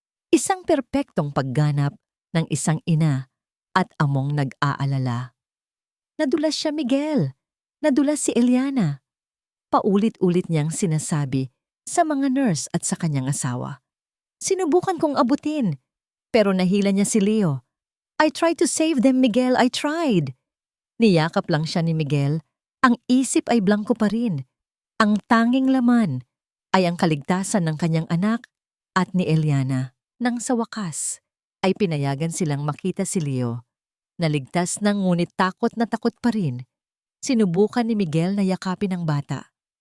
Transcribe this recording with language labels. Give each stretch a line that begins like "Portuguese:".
Filipino: Isang perpektong pagganap ng isang ina at among nag-aalala. Nadulas siya, Miguel. Nadulas si Eliana. Paulit-ulit niyang sinasabi sa mga nurse at sa kanyang asawa. Sinubukan kong abutin, pero nahila niya si Leo.
English: I tried to save them, Miguel, I tried.
Filipino: Niyakap lang siya ni Miguel, ang isip ay blanko pa rin. Ang tanging laman ay ang kaligtasan ng kanyang anak at ni Eliana. Nang sa wakas ay pinayagan silang makita si Leo. Naligtas na ngunit takot na takot pa rin. Sinubukan ni Miguel na yakapin ang bata.